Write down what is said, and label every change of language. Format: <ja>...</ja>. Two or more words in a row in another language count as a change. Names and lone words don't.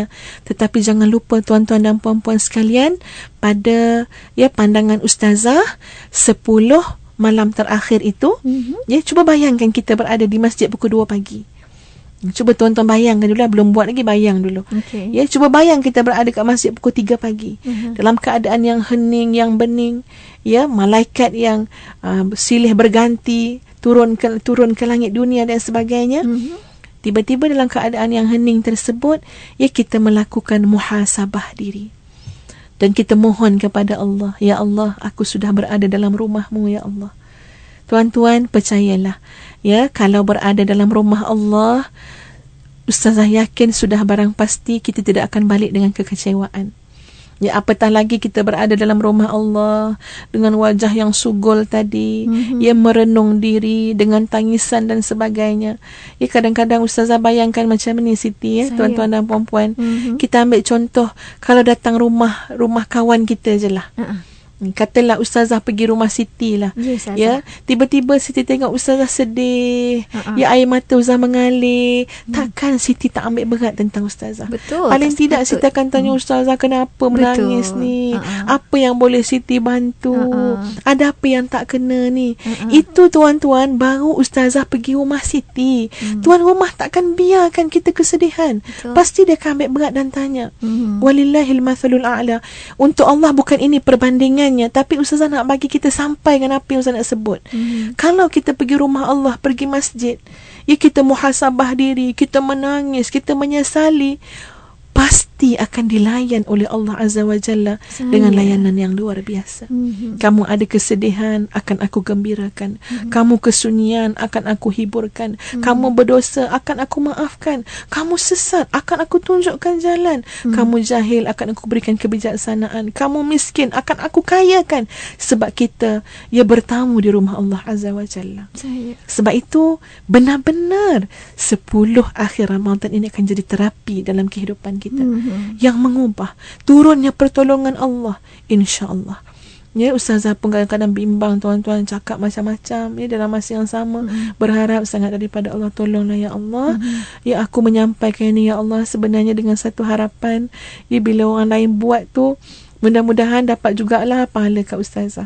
<ms>Tetapi jangan lupa tuan-tuan dan puan-puan sekalian, pada, ya, pandangan Ustazah, 10 malam terakhir itu, ya, cuba bayangkan kita berada di masjid pukul 2 pagi. Cuba tuan-tuan bayangkan dulu, belum buat lagi, bayang dulu. Ya, cuba bayang kita berada kat masjid pukul 3 pagi. Dalam keadaan yang hening, yang bening, ya, malaikat yang silih berganti turun ke langit dunia dan sebagainya. Tiba-tiba dalam keadaan yang hening tersebut, ya, kita melakukan muhasabah diri. Dan kita mohon kepada Allah, ya Allah, aku sudah berada dalam rumah-Mu, ya Allah. Tuan-tuan, percayalah, ya, kalau berada dalam rumah Allah, Ustazah yakin sudah barang pasti kita tidak akan balik dengan kekecewaan. Ya, apatah lagi kita berada dalam rumah Allah dengan wajah yang sugul tadi, ya, merenung diri dengan tangisan dan sebagainya. Ya, kadang-kadang Ustazah bayangkan macam ni, Siti, ya, tuan-tuan dan puan-puan. Kita ambil contoh, kalau datang rumah kawan kita je lah. Katalah ustazah pergi rumah Siti lah. Ya, tiba-tiba Siti tengok ustazah sedih. Ya, air mata ustazah mengalir. Takkan Siti tak ambil berat tentang ustazah? Betul. Paling tidak Siti akan tanya ustazah, kenapa menangis ni? Apa yang boleh Siti bantu? Ada apa yang tak kena ni? Itu tuan-tuan, baru ustazah pergi rumah Siti. Tuan rumah takkan biarkan kita kesedihan. Pasti dia akan ambil berat dan tanya.</ms> <ar>Walillahil mathalul a'la.</ar> <ms>Untuk Allah bukan ini perbandingan, tapi ustazah nak bagi kita sampai dengan apa yang ustazah nak sebut. Kalau kita pergi rumah Allah, pergi masjid, ya, kita muhasabah diri, kita menangis, kita menyesali, pasti akan dilayan oleh Allah</ms> <ar>Azza wa Jalla</ar> <ms>dengan layanan yang luar biasa. Kamu ada kesedihan, akan aku gembirakan. Kamu kesunyian, akan aku hiburkan. Kamu berdosa, akan aku maafkan. Kamu sesat, akan aku tunjukkan jalan. Kamu jahil, akan aku berikan kebijaksanaan. Kamu miskin, akan aku kayakan. Sebab kita bertamu di rumah Allah</ms> <ar>Azza wa Jalla.</ar> <ms>Sebab itu benar-benar 10 akhir Ramadan ini akan jadi terapi dalam kehidupan kita, yang mengubah turunnya pertolongan Allah,</ms> <ar>insya-Allah.</ar> <ms>Ya, ustazah pun kadang-kadang bimbang tuan-tuan, cakap macam-macam ya dalam masa yang sama, berharap sangat daripada Allah, tolonglah ya Allah. Ya, aku menyampaikan ini ya Allah sebenarnya dengan satu harapan, ya, bila orang lain buat tu, mudah-mudahan dapat jugalah pahala kat ustazah.</ms>